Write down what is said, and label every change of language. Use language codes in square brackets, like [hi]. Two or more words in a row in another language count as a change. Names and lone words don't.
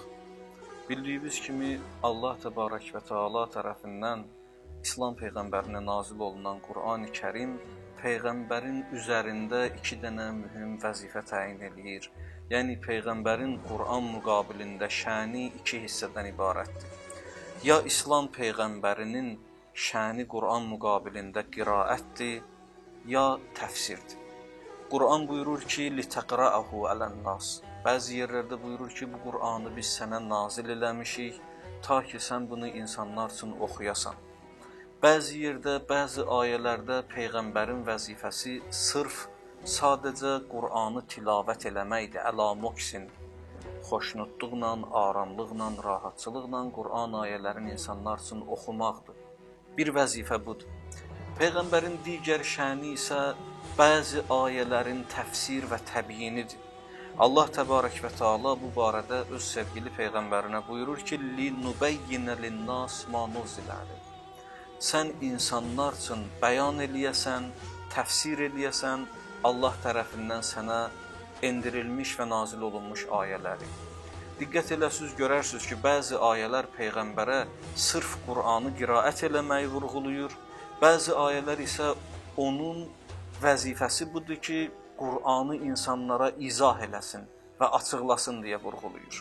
[az] Bildiyiniz kimi Allah Təbarək və Teala tərəfindən İslam Peyğəmbərinə nazil olunan Qur'an-ı Kərim Peyğəmbərin üzərində iki dənə mühüm vəzifə təyin eləyir. Yəni Peyğəmbərin Qur'an müqabilində şəni iki hissədən ibarətdir. Ya İslam Peyğəmbərinin şəni Qur'an müqabilində qiraətdir, ya təfsirdir. Qur'an buyurur ki, [ar] لِتَقْرَأَهُ عَلَى النَّاسِ. [az] Bəzi yerlərdə buyurur ki, bu Qur'anı biz sənə nazil eləmişik, ta ki sən bunu insanlar üçün oxuyasan. Bəzi yerdə, bəzi ayələrdə Peyğəmbərin vəzifəsi sırf sadəcə Qur'anı tilavət eləməkdir, əla-moksin, xoşnutluqla, aramlıqla, rahatçılıqla Qur'an ayələrin insanlar üçün oxumaqdır. Bir vəzifə budur. Peyğəmbərin digər şəni isə bəzi ayələrin təfsir və təbyinidir. Allah Təbarək və Teala bu barədə öz sevgili Peyğəmbərinə buyurur ki, [ar] لِنُبَيِّنَ لِلنَّاسِ مَا نُزِّلَ عَلَيْهِ. [az] Sən insanlar üçün bəyan eləyəsən, təfsir eləyəsən Allah tərəfindən sənə endirilmiş və nazil olunmuş ayələri. Diqqət eləsiniz, görərsiniz ki, bəzi ayələr Peyğəmbərə sırf Qur'anı qiraət eləməyi vurğuluyur, bəzi ayələr isə onun vəzifəsi budur ki, Qur'anı insanlara izah eləsin və açıqlasın deyə vurğuluyur.